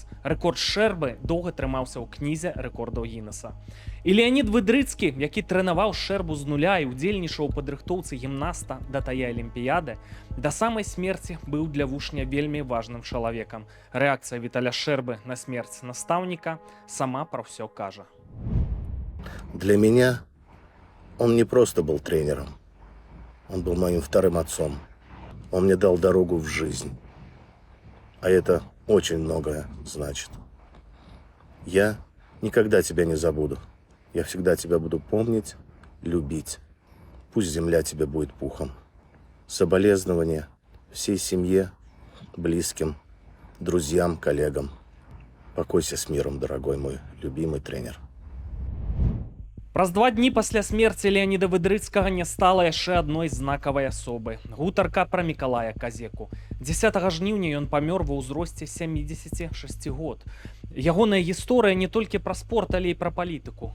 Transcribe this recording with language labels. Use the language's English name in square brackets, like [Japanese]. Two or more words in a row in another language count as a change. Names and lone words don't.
[Belarusian] Рэкорд Шчэрбы доўга трымаўся ў кнізе рэкордаў Гіннеса. І Леанід Выдрыцкі, які трэнаваў Шчэрбу з нуля і удзельнічаў у падрыхтоўцы гімнаста да тае алімпіяды, да самай смерці быў для вучня вельмі важным чалавекам. Рэакцыя Віталя Шчэрбы на смерць настаўніка сама пра ўсё кажа. [Russian] Для меня он не просто был тренером. Он был моим вторым отцом. Он мне дал дорогу в жизнь. А это очень многое значит. Я никогда тебя не забуду. Я всегда тебя буду помнить, любить. Пусть земля тебе будет пухом. Соболезнования всей семье, близким, друзьям, коллегам. Покойся с миром, дорогой мой любимый тренер. [Belarusian] Праз 2 дні пасля смерці Леаніда Выдрыцкага не стала яшчэ адной знакавай асобы. Гутарка пра Мікалая Казеку. 10 жніўня ён памёр ва ўзросце 76 год. Ягоная гісторыя не толькі пра спорт, але і пра палітыку.